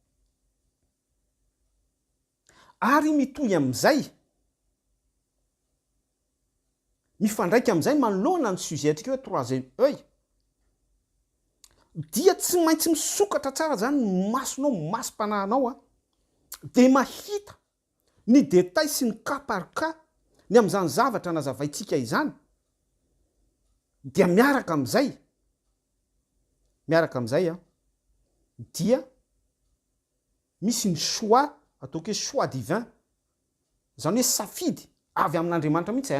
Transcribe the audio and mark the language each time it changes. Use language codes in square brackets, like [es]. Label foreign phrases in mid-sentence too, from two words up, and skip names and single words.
[mg] ary mitohy am'izay mifandraiky am'izay manoloana ny sujet atrika hoe [fr] troisième œil [mg] dia tsy maintsy misokatra tsara zany ny masonao masom-panahinao de mahita ny détail sy ny [fr] cas par cas [mg] ny am'izany zavatra nazavaitsika izany dia miaraka am'izay dia misy ny choix ataoko hoe [fr] choix divin [mg] zany hoe safidy avy amin'Andriamanitra mihitsy zay